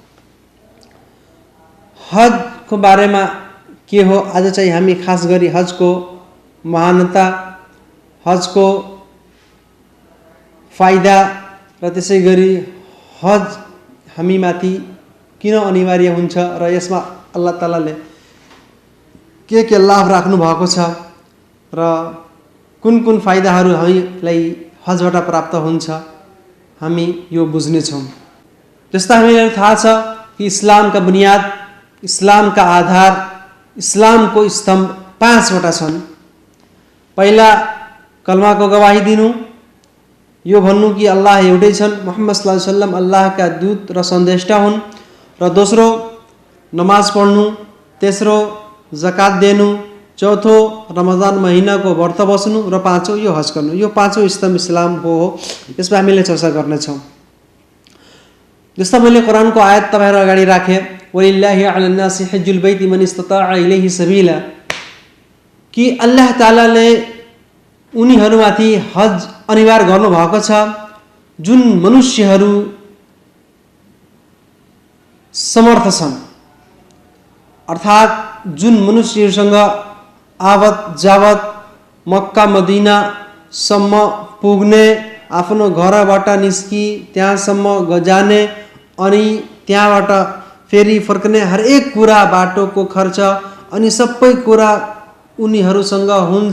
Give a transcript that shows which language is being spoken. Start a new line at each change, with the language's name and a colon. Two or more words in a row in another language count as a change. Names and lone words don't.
Nepali: हज को बारेमा के हो, आज चाहिँ हामी खास गरी हज को महानता, हज को फाइदा र त्यसै गरी हज हामीमाथि किन अनिवार्य हुन्छ र यसमा अल्लाह तालाले के लाभ राख्नु भएको छ र कुन कुन फाइदाहरू हामीलाई हजबाट प्राप्त हुन्छ, हामी यो बुझ्नेछौँ। जस्ता हामीलाई थाहा छ कि इस्लामका बुनियाद, इस्लामका आधार, इस्लामको स्तम्भ 5 वटा छन्। पहिला कलमाको गवाही दिनु, यो भन्नु कि अल्लाह एउटै छन्, मुहम्मद
Arabic: صلى الله عليه وسلم
Nepali: अल्लाहका दूत र सन्देष्टा हुन्। र दोस्रो नमाज पढ्नु, तेस्रो जकात दिनु, चौथो रमजान महिनाको व्रत बस्नु र पाँचौं यो हज गर्नु। यो 5औं स्तम्भ इस्लामको हो। यसमा हामीले चर्चा गर्नेछौँ। जस्तो मैले कुरानको आयत तपाईहरु अगाडि राखे,
Arabic: ولله على الناس حج البيت من استطاع إليه سبيلا,
Nepali: कि अल्लाह तालाले उनीहरुमाथि हज अनिवार्य गर्नु भएको छ जुन मनुष्यहरू समर्थ छन्। अर्थात जुन मनुष्यहरूसँग आवत जावत मक्का मदीना सम्म पुग्ने, आफ्नो घरबाट निस्की त्यहाँसम्म जाने अनि त्यहाँबाट फेरि फर्कने हरेक कुरा, बाटोको खर्च अनि सबै कुरा उनीहरूसँग हुन्छ।